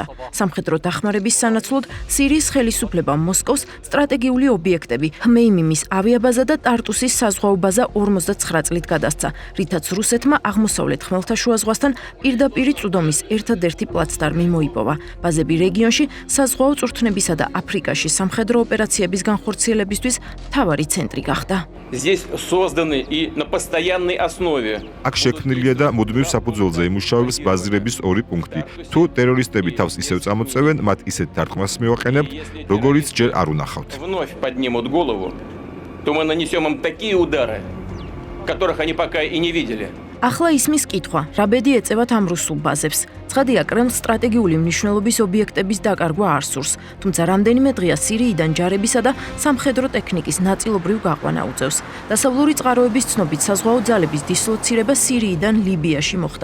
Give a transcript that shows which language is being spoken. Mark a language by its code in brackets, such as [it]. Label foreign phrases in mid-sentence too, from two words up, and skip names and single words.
[ka] სამხედრო დახმარების სანაცვლოდ სირიის ხელისუფლებამ მოსკოვს სტრატეგიული ობიექტები ხმეიმიმის ავიაბაზა და ტარტუსის საზღვაო ბაზა 59 წლით გადასცა, რითაც რუსეთმა აღმოსავლეთ ხმელთაშუა ზღვასთან პირდაპირი წვდომის ერთადერთი პლაცდარმი მოიპოვა. ბაზები რეგიონში საზღვაო წვრთნებისა და აფრიკაში სამხედრო ოპერაციების განხორციელებისთვის მთავარი ცენტრი გახდა. [ru] Здесь созданы и на постоянной основе. [ka] აქ შექმნილია და მუდმივ საფუძველზე იმუშავებს ბაზირების ორი პუნქტი. თუ ტერორისტები თავს ისევ წამოწევენ, მათ ისეთ დარტყმას მივაყენებთ, როგორიც ჯერ არ უნახავთ. [ru] Вновь поднимут голову, то мы нанесем им такие удары, которых они пока и не видели. [ka] ახლა ისმის კითხვა, რა ბედი ეწევათ ამ რუსულ ბაზებს. ცხადია, კრემლს სტრატეგიული მნიშვნელობის ობიექტების დაკარგვა არ სურს, თუმცა რამდენიმე დღეა სირიიდან ჯარებისა და სამხედრო ტექნიკის ნაწილობრივ გაყვანა უწევს. დასავლური წყაროების ცნობით საზღვაო ძალების დისლოცირება სირიიდან ლიბიაში მოხდა.